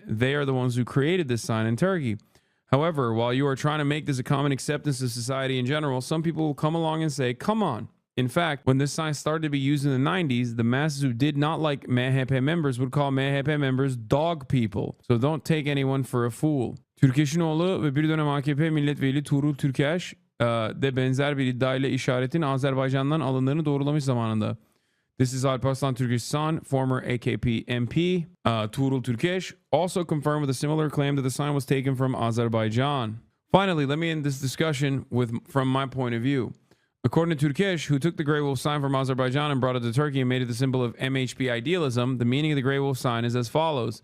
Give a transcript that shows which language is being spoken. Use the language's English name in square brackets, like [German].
[English] They are the ones who created this sign in Turkey. However, while you are trying to make this a common acceptance of society in general, some people will come along and say, come on. In fact, when this sign started to be used in the 90s, the masses who did not like MHP members would call MHP members dog people. So don't take anyone for a fool. [Turkish] Türkeş'in oğlu ve bir dönem AKP milletvekili Tuğrul Türkeş de benzer bir iddiayla işaretin Azerbaycan'dan alındığını doğrulamış zamanında. [English] This is Alparslan Türkeş's son, former AKP MP, Tuğrul Türkeş, also confirmed with a similar claim that the sign was taken from Azerbaijan. Finally, let me end this discussion from my point of view. According to Turkesh, who took the Grey Wolf sign from Azerbaijan and brought it to Turkey and made it the symbol of MHP idealism, the meaning of the Grey Wolf sign is as follows.